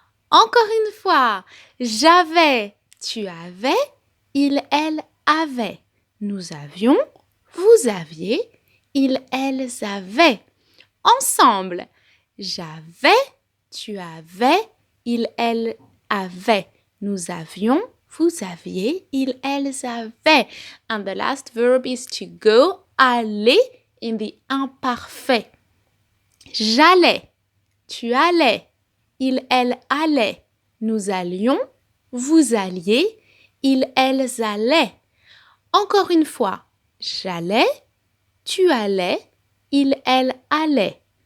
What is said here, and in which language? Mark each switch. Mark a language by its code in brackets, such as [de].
[fr] Encore une fois, j'avais, tu avais, il, elle avait. Nous avions, vous aviez, ils, elles avaient. Ensemble, j'avais, tu avais, il, elle avait. Nous avions, vous aviez, ils, elles avaient. [en] And the last verb is to go, aller in the imparfait. [fr] J'allais, tu allais, il, elle allait. Nous allions, vous alliez, ils, elles allaient. Encore une fois, j'allais, tu allais, il, elle allait.